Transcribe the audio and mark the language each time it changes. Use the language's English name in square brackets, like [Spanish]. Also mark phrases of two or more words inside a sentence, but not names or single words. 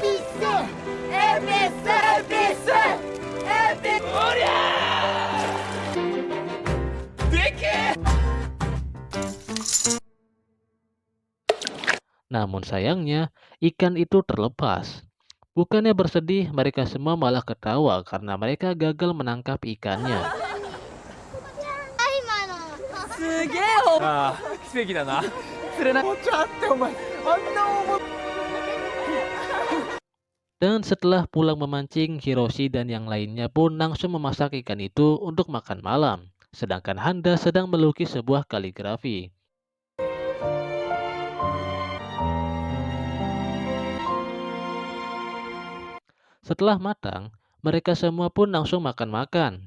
[Indonesian] Namun sayangnya, ikan itu terlepas. Bukannya bersedih, mereka semua malah ketawa karena mereka gagal menangkap ikannya. [Japanese] ああ、奇跡だな。もうちょっと待ってお前あんな大物 [Indonesian] Dan setelah pulang memancing, Hiroshi dan yang lainnya pun langsung memasak ikan itu untuk makan malam. Sedangkan Handa sedang melukis sebuah kaligrafi. Setelah matang, mereka semua pun langsung makan-makan.